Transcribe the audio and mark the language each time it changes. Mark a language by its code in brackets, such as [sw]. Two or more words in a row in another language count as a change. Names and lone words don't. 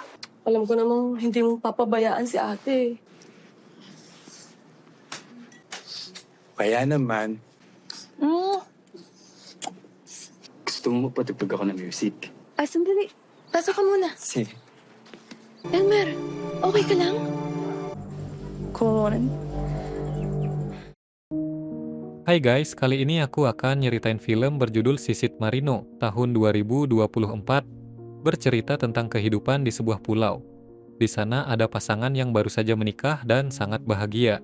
[tl] Alam ko namang hindi mo papabayaan si ate. Kaya naman, Hmm? gusto mo magpatugtog ako ng music. Sandali. Pasok ka muna. Sige. Elmer, okay ka lang? Kon. [id] Hai guys, kali ini aku akan nyeritain film berjudul Sisit Marino tahun 2024, bercerita tentang kehidupan di sebuah pulau. Di sana ada pasangan yang baru saja menikah dan sangat bahagia.